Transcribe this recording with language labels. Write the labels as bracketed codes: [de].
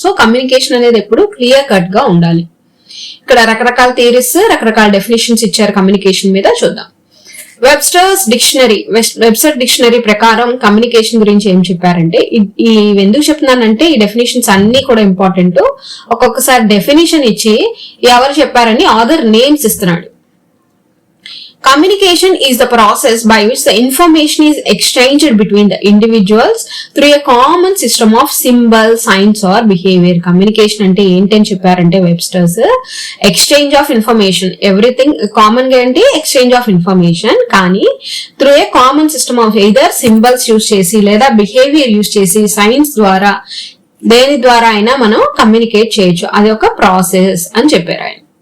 [te] So communication అనేది ఎప్పుడు clear cut గా ఉండాలి. ఇక్కడ రకరకాల థియరీస్, రకరకాల డెఫినేషన్స్ ఇచ్చారు కమ్యూనికేషన్ మీద. చూద్దాం. వెబ్స్టర్స్ డిక్షనరీ ప్రకారం కమ్యూనికేషన్ గురించి ఏం చెప్పారంటే, ఈ ఎందుకు చెప్తున్నానంటే ఈ డెఫినేషన్స్ అన్ని కూడా ఇంపార్టెంట్. ఒక్కొక్కసారి డెఫినేషన్ ఇచ్చి ఎవరు చెప్పారని ఆథర్ నేమ్స్ ఇస్తున్నాడు. [en] Communication is the process by which the information is exchanged between the individuals through a common system of symbols, signs or behavior. [te] Communication అంటే ఏంటని చెప్పారంటే Webster's, [en] exchange of information, everything [te] common గా ఏంటి? Exchange of information, కానీ through ఏ [en] common system of either symbols [te] use చేసి, లేదా behaviour use చేసి, science ద్వారా, దేని ద్వారా అయినా మనం కమ్యూనికేట్ చేయొచ్చు. అది ఒక ప్రాసెస్ అని చెప్పారు ఆయన.